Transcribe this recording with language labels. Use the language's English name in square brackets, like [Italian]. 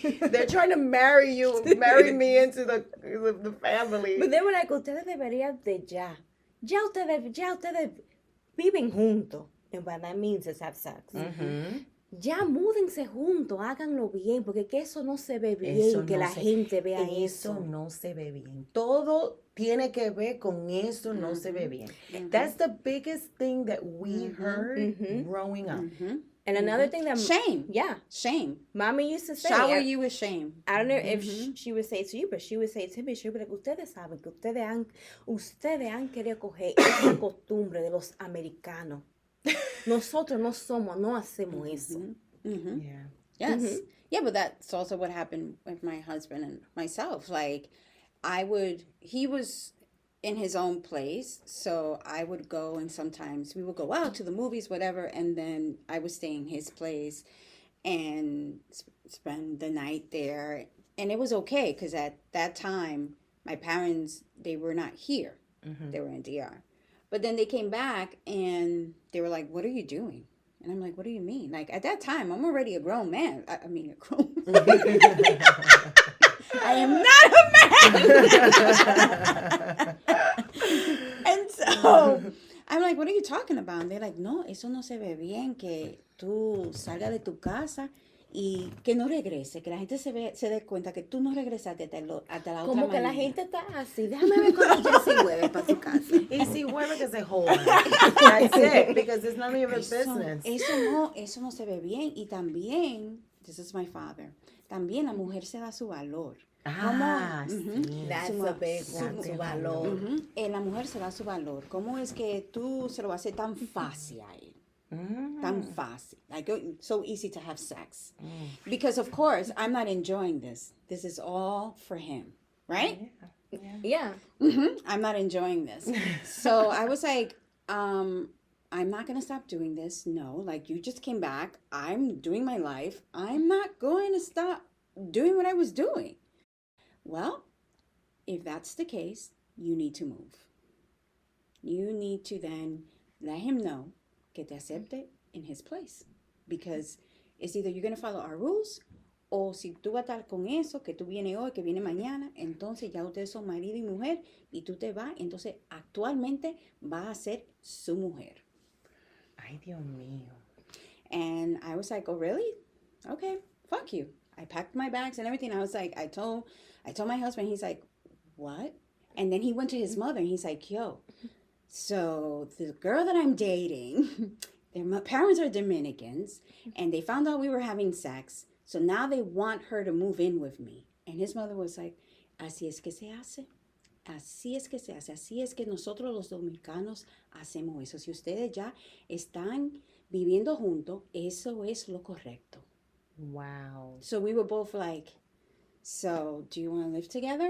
[English] They're trying to marry me into the family. But they were like, [Spanish] ustedes deberían de ya. Ya ustedes viven juntos. [English] And what that means is have sex. [Spanish] Ya múdense juntos, háganlo bien, porque que eso no se ve bien, Eso que no la se- gente vea Eso eso. no se ve bien. Todo tiene que ver con eso no se ve bien. [English] That's the biggest thing that we heard growing up. And another thing that... Shame. Yeah. Shame. Mommy used to say... Shower you with shame. I don't know if she would say it to you, but she would say it to me. She would be like, [Spanish] ustedes saben que ustedes han querido coger esa costumbre de los americanos. Nosotros no hacemos eso. [English] Yeah. Yes. Yeah, but that's also what happened with my husband and myself. Like, he was in his own place, so I would go, and sometimes we would go out to the movies, whatever, and then I would stay in his place and spend the night there. And it was okay, because at that time, my parents, they were not here. They were in DR. But then they came back, and they were like, what are you doing? And I'm like, what do you mean? Like, at that time, I'm already a grown man. I mean, a grown I am not a man. And so I'm like, what are you talking about? And they're like, [Spanish] no, eso no se ve bien, que tú salgas de tu casa y que no regrese, que la gente se dé cuenta que tú no regresaste hasta la otra Como que la mañana. gente está así. Déjame ver cuando ya se mueve para su casa. Y si vuelve que se jodan. [English] That's it, because it's none of your business. [Spanish] Eso no se ve bien. Y también, [English] this is my father, [Spanish] también la mujer se da su valor. Sí. [English] That's a big one, su valor. [Spanish] La mujer se da su valor. ¿Cómo es que tú se lo vas a hacer tan fácil a él? Tan fácil. [English] Like, so easy to have sex. Because, of course, I'm not enjoying this. This is all for him. Right? Yeah. I'm not enjoying this. So I was like, I'm not going to stop doing this. No, like, you just came back. I'm doing my life. I'm not going to stop doing what I was doing. Well, if that's the case, you need to move. You need to then let him know [Spanish] que te acepte [English] in his place. Because it's either you're going to follow our rules, [Spanish] o si tú vas a estar con eso, que tú vienes hoy, que viene mañana, entonces ya ustedes son marido y mujer, y tú te vas, entonces actualmente va a ser su mujer. Ay, Dios mío. [English] And I was like, oh, really? Okay, fuck you. I packed my bags and everything. I was like, I told my husband, he's like, what? And then he went to his mother and he's like, yo, so the girl that I'm dating, their parents are Dominicans, and they found out we were having sex. So now they want her to move in with me. And his mother was like, [Spanish] así es que se hace. Así es que se hace. Así es que nosotros los dominicanos hacemos eso. Si ustedes ya están viviendo juntos, eso es lo correcto. [English] Wow. So we were both like, so do you want to live together?